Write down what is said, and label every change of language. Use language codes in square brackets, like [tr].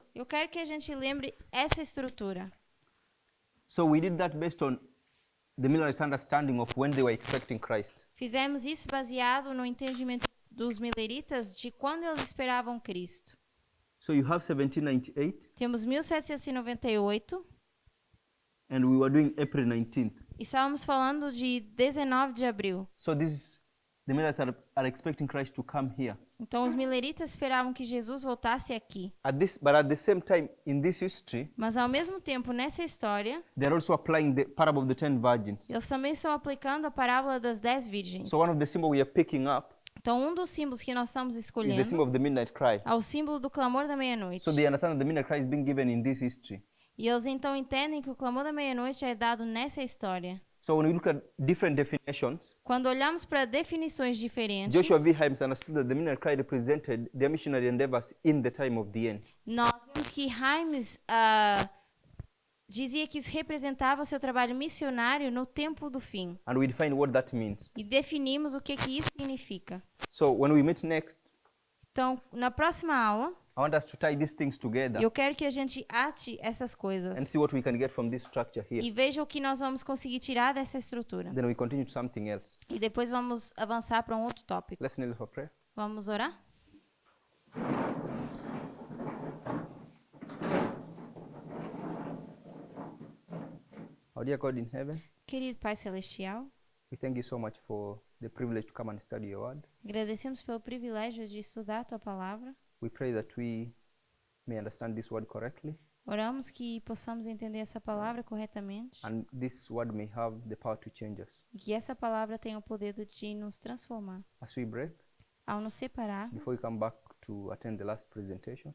[pt] Eu quero que a gente lembre essa estrutura. [en] So we did that based on the Millerites' understanding of when they were expecting Christ. [pt] Fizemos isso baseado no entendimento dos mileritas de quando eles esperavam Cristo. [en] So you have 1798, [pt] Temos 1798 [en] and we were doing April 19th. [pt] e estávamos falando de 19 de abril. [en] So the Millerites are expecting Christ to come here. [pt] Então os mileritas esperavam que Jesus voltasse aqui. [en] But at the same time, in this history, [pt] Mas ao mesmo tempo, nessa história, [en] they're also applying the parable of the 10 virgins. [pt] eles também estão aplicando a parábola das 10 virgens. [en] So one of the symbols we are picking up [pt] Então um dos símbolos que nós estamos [en] is the [pt] escolhendo [en] symbol of the midnight cry. [pt] é o símbolo do clamor da meia-noite. [en] So they understand that the midnight cry is being given in this history. [pt] E eles então entendem que o clamor da meia-noite é dado nessa história. [en] So when we look at different definitions, [pt] Quando olhamos para definições diferentes, [en] Joshua V. Himes understood that the midnight cry represented their missionary endeavors in the time of the end. [pt] nós vemos que Himes dizia que isso representava o seu trabalho missionário no tempo do fim. [en] And we define what that means. [pt] E definimos o que isso significa. [en] So when we meet next, [pt] Então, na próxima aula, [en] I want us to tie these things together [pt] eu quero que a gente ate essas [en] and [pt] coisas [en] see what we can get from this structure [pt] e [en] here. [pt] veja o que nós vamos conseguir tirar dessa estrutura. [en] Then we continue to something else. [pt] E depois vamos avançar para um outro tópico. [en] Let's kneel for prayer. [pt] Vamos orar? [en] Our dear God in heaven, [pt] Querido Pai Celestial, [en] we thank you so much for the privilege to come and study your word. [pt] agradecemos pelo privilégio de estudar a Tua Palavra. [en] We pray that we may understand this word correctly [pt] Oramos que possamos entender essa palavra corretamente [en] and this word may have the power to change us. [pt] e que essa palavra tenha o poder de nos transformar. [en] As we break, [pt] Ao nos separarmos, [en] before we come back to attend the last presentation,